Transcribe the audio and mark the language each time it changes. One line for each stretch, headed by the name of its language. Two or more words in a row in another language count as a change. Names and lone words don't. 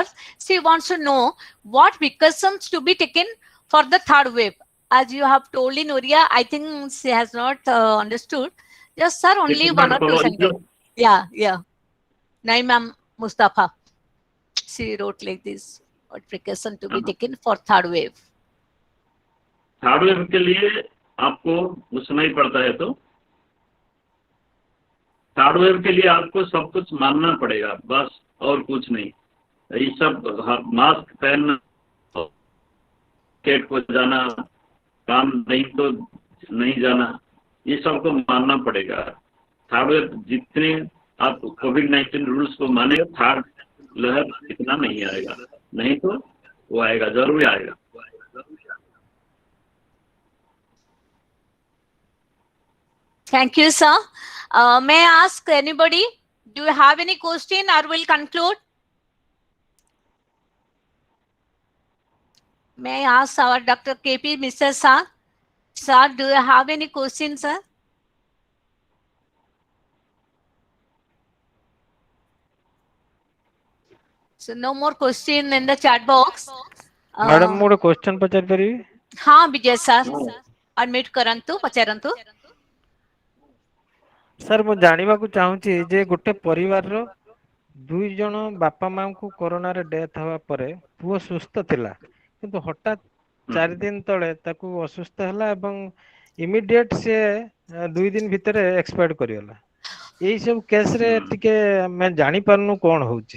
English: She wants to know what precautions to be taken for the third wave. As you have told in Oriya, I think she has not understood. Yes, sir, only one or two sentences. Yeah. Naimam Mustafa. She wrote like this. What precaution to be taken for third wave?
Hindi: थर्ड वेव के लिए आपको घुसना ही पड़ता है, तो थर्ड वेव के लिए आपको सब कुछ मानना पड़ेगा, बस और कुछ नहीं. ये सब मास्क पहनना, केट को जाना, काम नहीं तो नहीं जाना, ये सब को मानना पड़ेगा. थर्ड वेव जितने आप कोविड-19 रूल्स को माने, थर्ड लहर इतना नहीं आएगा, नहीं तो वो आएगा, जरूर आएगा.
English: Thank you, sir. May I ask anybody, do you have any question or will conclude? May I ask our Dr. KP Mr. Sir? Sir, do you have any questions, sir? So no more question in the chat box.
Odia: मैडम ମୁଁ ଗୋଟେ क्वेश्चन ପଚାରି ପାରିବି? ହଁ ବିଜୟ ସର, ଅନମ୍ୟୁଟ କରନ୍ତୁ ପଚାରନ୍ତୁ। सर ମୁଁ ଜାଣିବାକୁ ଚାହୁଁଛି ଯେ ଗୋଟେ ପରିବାରର 2 ଜଣ ବାପା ମାଙ୍କୁ କରୋନା ରେ ଡେଥ୍ ହେବା ପରେ ପୁଅ ସୁସ୍ଥ ଥିଲା କିନ୍ତୁ ହଠାତ୍ 4 ଦିନ ତଳେ ତାକୁ ଅସୁସ୍ଥ ହେଲା ଏବଂ ଇମିଡିଏଟ ସେ 2 ଦିନ ଭିତରେ ଏକ୍ସପାୟର୍ଡ କରିଗଲା। ଏଇ ସବୁ କେସ୍ ରେ ଟିକେ ଆମେ ଜାଣି ପାରୁନୁ କଣ ହଉଛି।